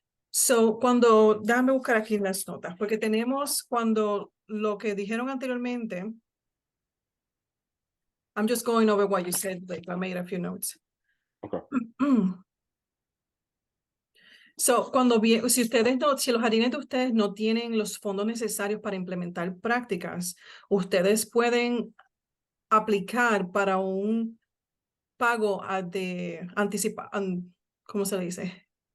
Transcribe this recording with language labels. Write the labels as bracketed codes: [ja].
[es] So, déjame buscar aquí las notas, porque tenemos cuando lo que dijeron anteriormente. [en] I'm just going over what you said, like I made a few notes. Okay. [es] So, si los jardines de ustedes no tienen los fondos necesarios para implementar prácticas, ustedes pueden aplicar para un pago ¿cómo se le dice?